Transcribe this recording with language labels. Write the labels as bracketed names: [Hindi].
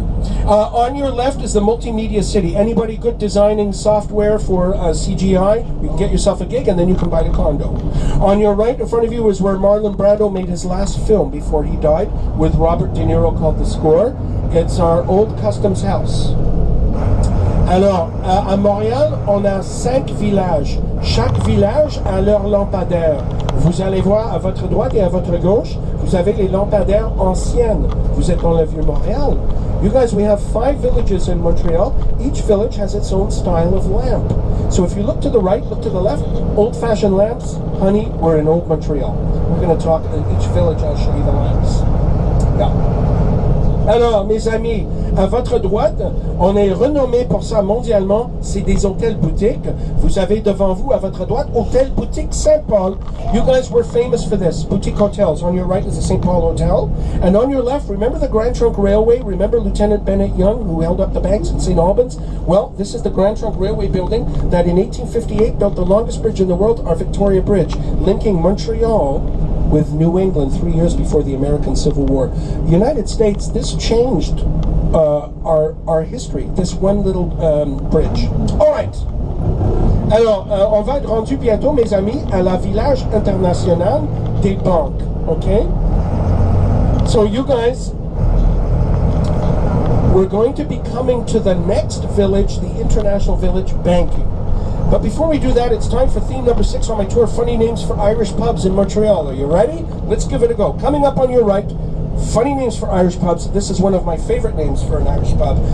[English] On your left is the multimedia city. Anybody good designing software for CGI? You can get yourself a gig and then you can buy the condo. On your right in front of you is where Marlon Brando made his last film before he died with Robert De Niro called The Score. It's our old customs house. [French] Alors, à Montréal, on a 5 villages. Chaque village a leur lampadaire. Vous allez voir à votre droite et à votre gauche, vous avez les lampadaires anciennes. Vous êtes dans le Vieux-Montréal. [English] You guys, we have 5 villages in Montreal. Each village has its own style of lamp. So if you look to the right, look to the left, old-fashioned lamps, honey, we're in Old Montreal. We're going to talk in each village, I'll show you the lamps. Yeah. [French] Alors, mes amis, à votre droite, on est renommé pour ça mondialement, c'est des hôtels boutiques. Vous avez devant vous, à votre droite, Hôtel Boutique Saint-Paul. [English] You guys were famous for this, boutique hotels. On your right is the St. Paul Hotel. And on your left, remember the Grand Trunk Railway? Remember Lieutenant Bennett Young, who held up the banks in St. Albans? Well, this is the Grand Trunk Railway building that in 1858 built the longest bridge in the world, our Victoria Bridge, linking Montreal with New England 3 years before the American Civil War. United States, this changed our history, this one little bridge. All right. [French] Alors, on va être rendu bientôt, mes amis, à la village international des banques. [English] Okay? So you guys, we're going to be coming to the next village, the International Village Banking. But before we do that, it's time for theme number 6 on my tour, Funny Names for Irish Pubs in Montreal. Are you ready? Let's give it a go. Coming up on your right, funny names for Irish pubs. This is one of my favorite names for an Irish pub.